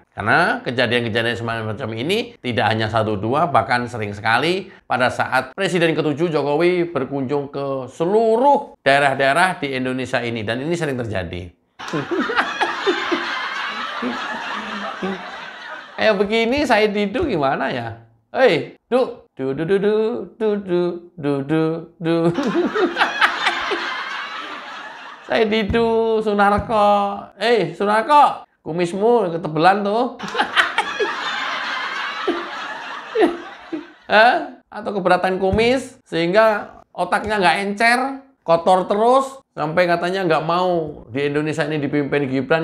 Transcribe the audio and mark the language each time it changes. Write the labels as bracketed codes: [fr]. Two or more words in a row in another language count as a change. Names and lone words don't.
[id] Karena kejadian-kejadian semacam ini tidak hanya 1-2, bahkan sering sekali pada saat Presiden ke-7 Jokowi berkunjung ke seluruh daerah-daerah di Indonesia ini. Dan ini sering terjadi. Kayak begini saya Didu gimana ya? Hei, Du, du du du du du du du du du. Saya Didu, Sunarko. Sunarko, kumismu ketebelan tuh. Atau keberatan kumis sehingga otaknya nggak encer, kotor terus sampai katanya nggak mau di Indonesia ini dipimpin Gibran.